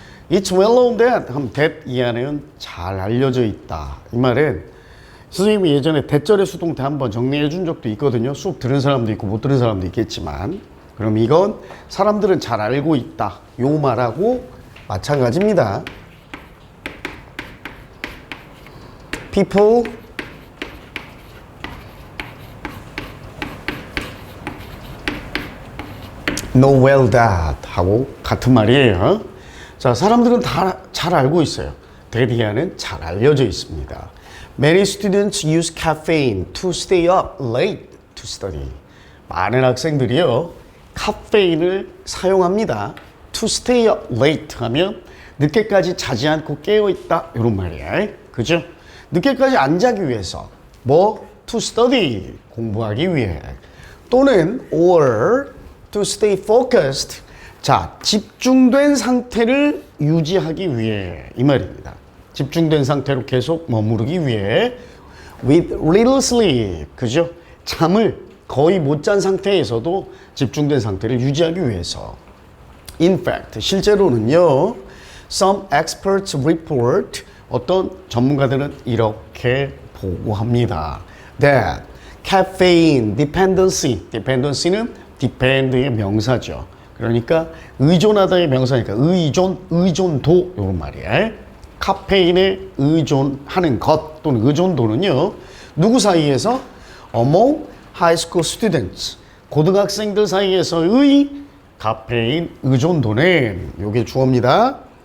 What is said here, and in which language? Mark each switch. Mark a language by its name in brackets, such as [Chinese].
[English] It's well known that [Korean] 하면 that 이 안에는 잘 알려져 있다. 이 말은 선생님이 예전에 대절의 수동태 한번 정리해 준 적도 있거든요. 수업 들은 사람도 있고 못 들은 사람도 있겠지만, 그럼 이건 사람들은 잘 알고 있다, 요 말하고 마찬가지입니다. [English] People know well that [Korean] 하고 같은 말이에요. 자, 사람들은 다 잘 알고 있어요. 대디아는 잘 알려져 있습니다. [English] Many students use caffeine to stay up late to study. [Korean] 많은 학생들이요, 카페인을 사용합니다. [English] To stay up late [Korean] 하면 늦게까지 자지 않고 깨어있다, 이런 말이에요. 그죠? 늦게까지 안 자기 위해서. 뭐? [English] To study. [Korean] 공부하기 위해. [English] 또는 or to stay focused. [Korean] 자, 집중된 상태를 유지하기 위해, 이 말입니다. 집중된 상태로 계속 머무르기 위해. [English] With little sleep. 그죠? [Korean] 잠을 거의 못 잔 상태에서도 집중된 상태를 유지하기 위해서. [English] In fact, [Korean] 실제로는요, [English] some experts report, [Korean] 어떤 전문가들은 이렇게 보고합니다. [English] That caffeine dependency, dependency는 depend의 명사죠. [Korean] 그러니까 의존하다의 명사니까 의존도, 이런 말이에요. 카페인에 의존하는 것 또는 의존도는요, 누구 사이에서? [English] Among high school students, [Korean] 고등학생들 사이에서의 카페인 의존도는, 요게 주어입니다.